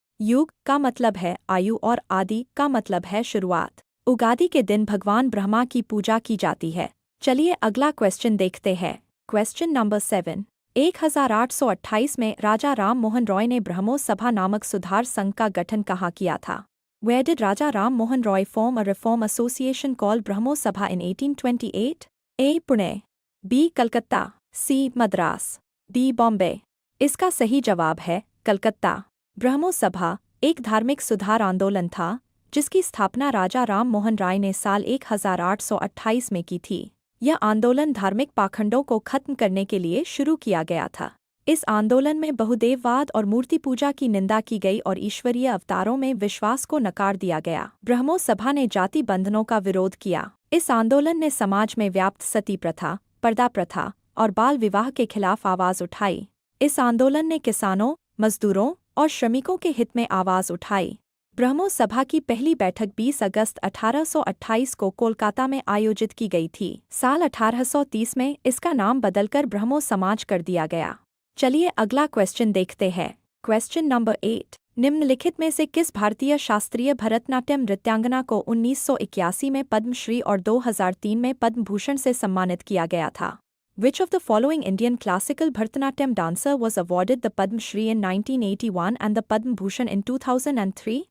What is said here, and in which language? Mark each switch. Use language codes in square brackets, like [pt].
[hi] युग का मतलब है आयु और आदि का मतलब है शुरुआत। उगादि के दिन भगवान ब्रह्मा की पूजा की जाती है। चलिए अगला क्वेश्चन देखते हैं। Question number 7। 1828 में राजा राम मोहन रॉय ने ब्रह्मो सभा नामक सुधार संघ का गठन कहाँ किया था? [en] Where did Raja Ram Mohan Roy form a reform association called Brahmo Sabha in 1828? [hi] A. Pune, B. Calcutta, C. Madras, D. Bombay. इसका सही जवाब है कलकत्ता। ब्रह्मो सभा एक धार्मिक सुधार आंदोलन था जिसकी स्थापना राजा राम मोहन राय ने साल 1828 में की थी। यह आंदोलन धार्मिक पाखंडों को खत्म करने के लिए शुरू किया गया था। इस आंदोलन में बहुदेववाद और मूर्ति पूजा की निंदा की गई और ईश्वरीय अवतारों में विश्वास को नकार दिया गया। ब्रह्मो सभा ने जाति बंधनों का विरोध किया। इस आंदोलन ने समाज में व्याप्त सती प्रथा, पर्दा प्रथा और बाल विवाह के खिलाफ आवाज उठाई। इस आंदोलन ने किसानों, मजदूरों और श्रमिकों के हित में आवाज उठाई। ब्रह्मो सभा की पहली बैठक 20 अगस्त 1828 को कोलकाता में आयोजित की गई थी। साल 1830 में इसका नाम बदलकर ब्रह्मो समाज कर दिया गया। चलिए अगला क्वेश्चन देखते हैं। Question number 8। निम्नलिखित में से किस भारतीय शास्त्रीय भरतनाट्यम नृत्यांगना को 1981 में पद्मश्री और 2003 में पद्म भूषण से सम्मानित किया गया था? [en] Which of the following Indian classical Bharatanatyam dancer was awarded the Padma Shri in 1981 and the Padma Bhushan in 2003?